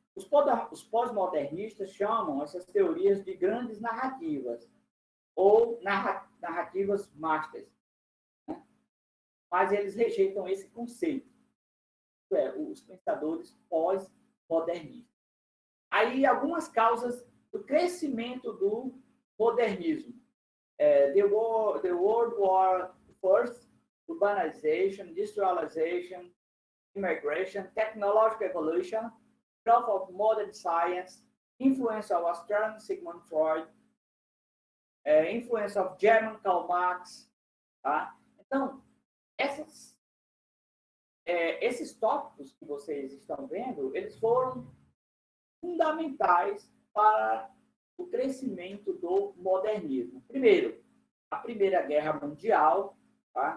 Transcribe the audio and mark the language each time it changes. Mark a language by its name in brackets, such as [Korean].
[Portuguese] Os pós-modernistas chamam essas teorias de grandes narrativas ou narrativas masters, né? Mas eles rejeitam esse conceito, os pensadores pós-modernistas. Aí, algumas causas do crescimento do modernismo. [English] The World War First, urbanization, industrialization, immigration, technological evolution, growth of modern science, influence of Austrian Sigmund Freud, influence of German Karl Marx. [Portuguese] Tá? Então, esses tópicos que vocês estão vendo, eles foram fundamentais para o crescimento do modernismo. Primeiro, a Primeira Guerra Mundial, tá?